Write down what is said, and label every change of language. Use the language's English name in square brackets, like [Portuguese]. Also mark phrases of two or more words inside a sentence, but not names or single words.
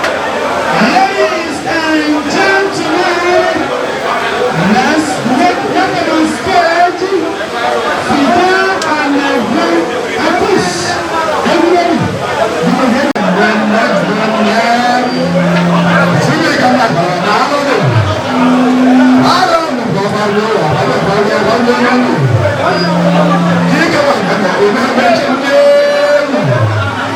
[English] Ladies and gentlemen, let's make welcome on stage Fidel and Ebru Apus. Everybody, you can get it. One leg, one leg. [Igbo] Chineke mmadụ, daalụ gị. Daalụ ụmụ nke ọma ruo ụwa, ọ bụ nke ọma, ọ bụ onye ọma. Chineke mmadụ, ọ bụ onye ọma, Chineke.